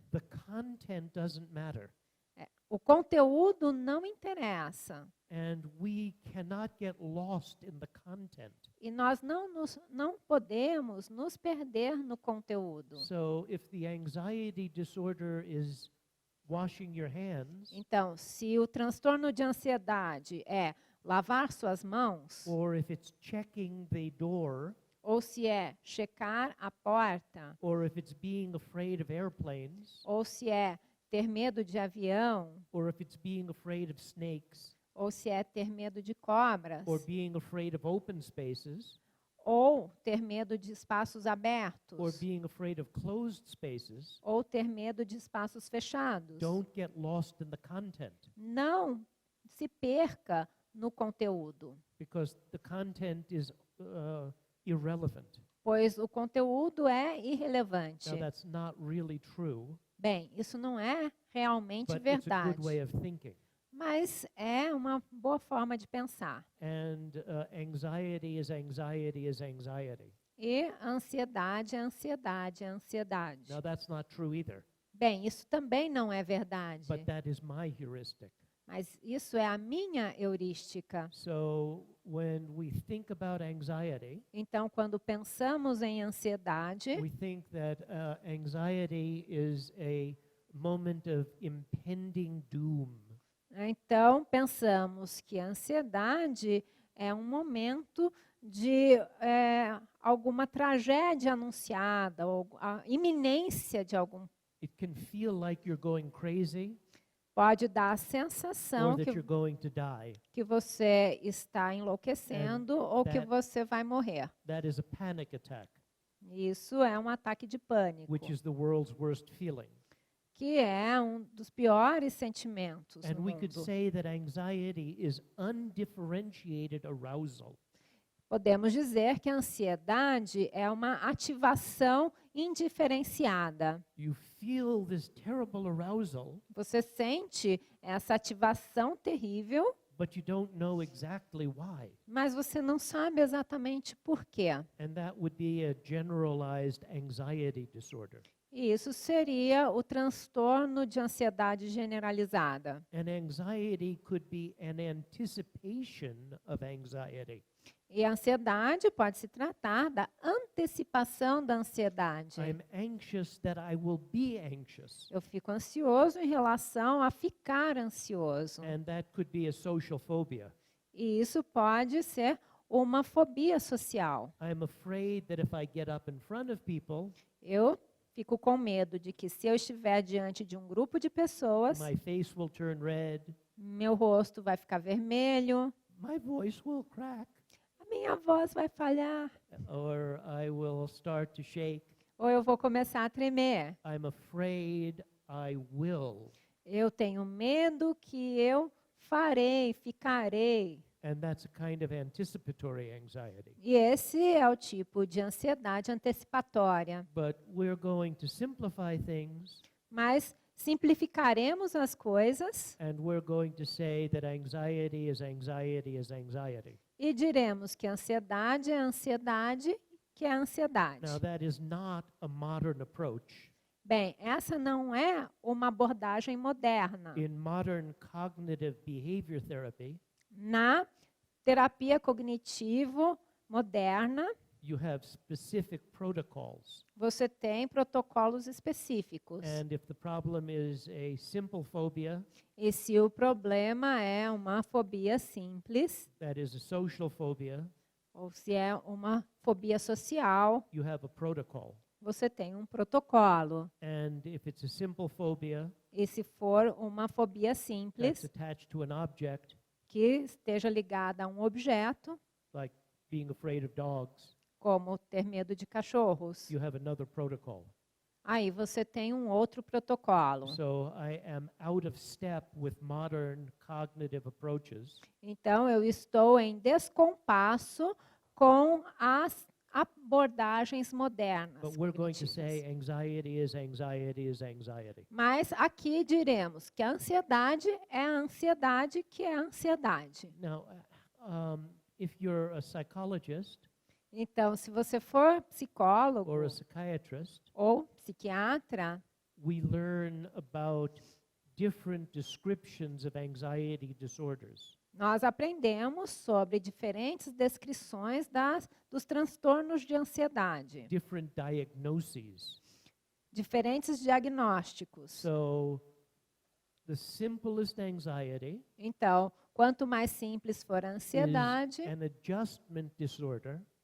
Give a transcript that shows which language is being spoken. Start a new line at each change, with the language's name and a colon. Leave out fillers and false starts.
English: the content doesn't matter.
Portuguese: o conteúdo não interessa.
English: And we cannot get lost in the content.
Portuguese: E nós não podemos nos perder no conteúdo.
English: So if the anxiety disorder is washing your hands,
Portuguese: Então, se o transtorno de ansiedade é lavar suas mãos,
English: or if it's checking the door,
Portuguese: ou se é checar a porta,
English: or if it's being afraid of airplanes,
Portuguese: ou se é ter medo de avião,
English: or if it's being afraid of snakes,
Portuguese: ou se é ter medo de cobras,
English: or being afraid of open spaces,
Portuguese: ou ter medo de espaços
English: or
Portuguese: abertos,
English: being afraid of closed spaces,
Portuguese: ou ter medo de espaços fechados.
English: don't get lost in the content,
Portuguese: Não se perca no conteúdo,
English: because the content is irrelevant.
Portuguese: pois o conteúdo é irrelevante.
English: Now that's not really true,
Portuguese: Bem, isso não é realmente
English: but it's a
Portuguese: verdade,
English: good way of thinking.
Portuguese: mas é uma boa forma de pensar.
English: And anxiety is anxiety is anxiety.
Portuguese: E ansiedade é ansiedade, é ansiedade.
English: Now that's not true either,
Portuguese: Bem, isso também não é verdade,
English: but that is my heuristic.
Portuguese: mas isso é a minha heurística.
English: So when we think about anxiety,
Portuguese: Então, quando pensamos em ansiedade,
English: we think that anxiety is a moment of impending doom.
Portuguese: então pensamos que a ansiedade é um momento de alguma tragédia anunciada, ou a iminência de algum.
English: It can feel like you're going crazy
Portuguese: Pode dar a
English: or
Portuguese: sensação
English: that you're going to die.
Portuguese: que você está enlouquecendo ou que
English: that-
Portuguese: você vai morrer.
English: That is a panic attack,
Portuguese: Isso é um ataque de pânico,
English: which is the world's worst feeling.
Portuguese: que é um dos piores sentimentos
English: And
Portuguese: no
English: we could
Portuguese: mundo.
English: say that anxiety is undifferentiated arousal.
Portuguese: Podemos dizer que a ansiedade é uma ativação indiferenciada.
English: You feel this terrible arousal,
Portuguese: Você sente essa ativação terrível,
English: but you don't know exactly why.
Portuguese: mas você não sabe exatamente por quê.
English: And that would be a generalized anxiety disorder.
Portuguese: E isso seria o transtorno de ansiedade generalizada.
English: And anxiety could be an anticipation of anxiety.
Portuguese: E a ansiedade pode se tratar da antecipação da ansiedade.
English: I'm anxious that I will be anxious.
Portuguese: Eu fico ansioso em relação a ficar ansioso.
English: And that could be a social phobia.
Portuguese: E isso pode ser uma fobia social.
English: I'm afraid that if I get up in front of people,
Portuguese: Eu fico com medo de que se eu estiver diante de um grupo de pessoas,
English: my face will turn red,
Portuguese: meu rosto vai ficar vermelho,
English: my voice will crack,
Portuguese: a minha voz vai falhar,
English: or I will start to shake.
Portuguese: ou eu vou começar a tremer.
English: I'm afraid I will.
Portuguese: Eu tenho medo que eu ficarei.
English: And that's a kind of anticipatory anxiety.
Portuguese: E esse é o tipo de ansiedade antecipatória.
English: But we're going to simplify things,
Portuguese: Mas simplificaremos as coisas
English: and we're going to say that anxiety is anxiety is anxiety.
Portuguese: e diremos que a ansiedade é ansiedade, que é ansiedade.
English: Now, that is not a modern approach.
Portuguese: Bem, essa não é uma abordagem moderna.
English: In modern cognitive behavior therapy,
Portuguese: Na terapia cognitivo moderna,
English: you have specific protocols.
Portuguese: Você tem protocolos específicos.
English: And if the problem is a simple phobia,
Portuguese: E se o problema é uma fobia simples,
English: that is a social phobia,
Portuguese: ou se é uma fobia social,
English: you have a protocol.
Portuguese: você tem um protocolo.
English: And if it's a simple phobia
Portuguese: E se for uma fobia
English: that's
Portuguese: simples,
English: attached to an object,
Portuguese: que esteja ligada a um objeto,
English: like being afraid of dogs,
Portuguese: como ter medo de cachorros,
English: you have another protocol.
Portuguese: aí você tem um outro protocolo.
English: So I am out of step with modern cognitive approaches.
Portuguese: Então, eu estou em descompasso com as abordagens modernas.
English: But we're going to
Portuguese: cognitivas.
English: say anxiety is anxiety is anxiety.
Portuguese: Mas aqui diremos que a ansiedade é a ansiedade que é a ansiedade.
English: Now, if you're a psychologist
Portuguese: Então, se você for psicólogo
English: or a psychiatrist,
Portuguese: ou psiquiatra,
English: we learn about different descriptions of anxiety disorders.
Portuguese: nós aprendemos sobre diferentes descrições dos transtornos de ansiedade,
English: Different diagnoses.
Portuguese: diferentes diagnósticos.
English: So, the simplest anxiety
Portuguese: Então, quanto mais simples for a ansiedade,
English: is an adjustment disorder.